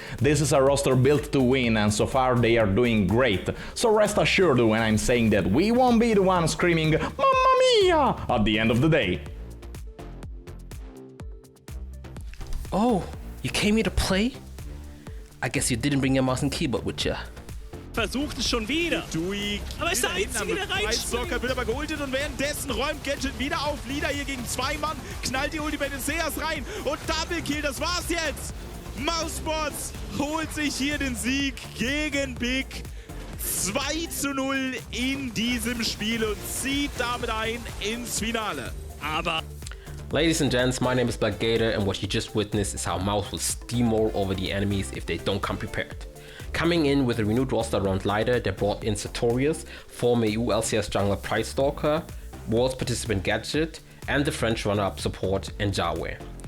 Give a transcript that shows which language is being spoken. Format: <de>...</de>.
<en>This is a roster built to win, and so far they are doing great, so rest assured when I'm saying that we won't be the one screaming</en> <it>"Mamma mia!"</it> <en>at the end of the day. Oh, you came here to play? I guess you didn't bring your mouse and keyboard with you.</en> <de>Versucht es schon wieder. Dui. Aber ist der Einzige, der reinspringt. Wird aber geultet und währenddessen räumt Gadget wieder auf. Lida hier gegen zwei Mann. Knallt die Ulti bei den Seas rein. Und Double Kill, das war's jetzt. MOUSESPORTS holt sich hier den Sieg gegen Big. 2:0 in diesem Spiel und zieht damit ein ins Finale. Aber...</de> <en>Ladies and gents, my name is Black Gator, and what you just witnessed is how Mouse will steamroll over the enemies if they don't come prepared. Coming in with a renewed roster around Lider, they brought in Sartorius, former EU LCS jungler Price Stalker, Worlds participant Gadget, and the French runner-up support Njawe.</en>